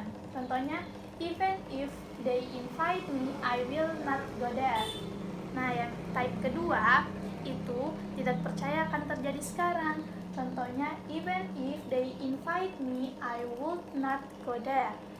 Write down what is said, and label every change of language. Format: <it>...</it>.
<id>Contohnya,</id> <en>even if they invite me, I will not go there.</en> <id>Nah, yang type kedua itu tidak percaya akan terjadi sekarang. Contohnya,</id> <en>even if they invite me, I would not go there.</en>